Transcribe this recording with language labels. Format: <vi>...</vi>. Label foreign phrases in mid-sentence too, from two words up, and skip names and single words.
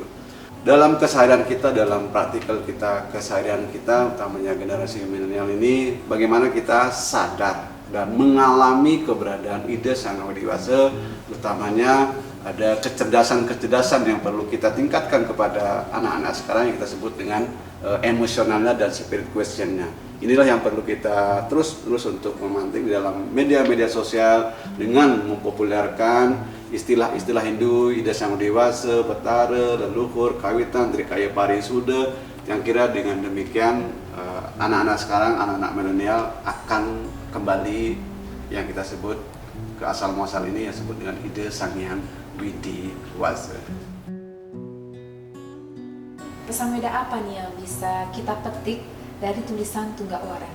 <id>Dalam keseharian kita, dalam praktikal kita, keseharian kita, utamanya generasi milenial ini, bagaimana kita sadar dan mengalami keberadaan ide Sang Hyang Widi Wase, utamanya ada kecerdasan yang perlu kita tingkatkan kepada anak-anak sekarang yang kita sebut dengan emosionalnya dan</id> <en>spirit questionnya.</en> <id>Inilah yang perlu kita terus untuk memantik di dalam media-media sosial dengan mempopulerkan istilah-istilah Hindu, ide Sang Hyang Widi Wase, betara, leluhur, kawitan, trikaya parisuda, yang kira dengan demikian anak-anak sekarang, anak-anak milenial akan kembali yang kita sebut ke asal muasal ini yang disebut dengan ide Sang Hyang Widi Wase. Pesan Weda apa nih yang bisa kita petik dari tulisan Tunggak Wareng?</id>